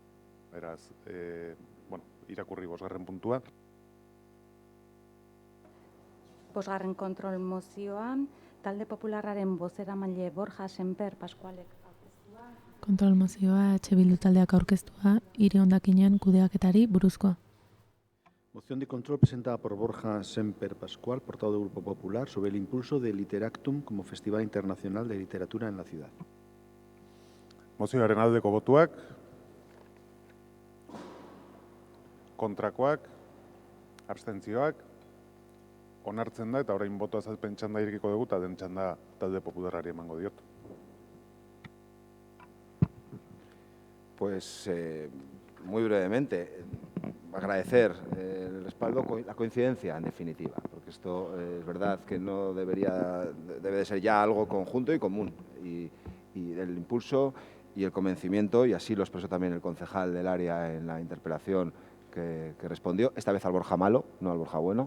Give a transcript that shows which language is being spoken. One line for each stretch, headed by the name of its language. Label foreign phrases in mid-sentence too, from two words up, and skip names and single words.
Basque: Beraz, irakurri bosgarren puntua. Bosgarren kontrol mozioan, talde popularraren bozeramaile Borja Semper Pascualek aurkeztua. Kontrol mozioa Bildu taldeak aurkeztua, hiri hondakinen kudeaketari buruzkoa.
Spanish: Moción de control presentada por Borja Semper Pascual, portavoz del Grupo Popular, sobre el impulso de Literactum como Festival Internacional de Literatura en la ciudad.
Basque: Mozioaren aldeko botuak, kontrakoak, abstentzioak, onartzen da, eta orain boto azalpen txanda irekiko dugu, eta den txanda talde popularrari emango diot.
Spanish: Pues muy brevemente, agradecer el respaldo, la coincidencia en definitiva, porque esto es verdad que no debe de ser ya algo conjunto y común, y el impulso y el convencimiento, y así lo expresó también el concejal del área en la interpelación que respondió, esta vez al Borja malo, no al Borja bueno.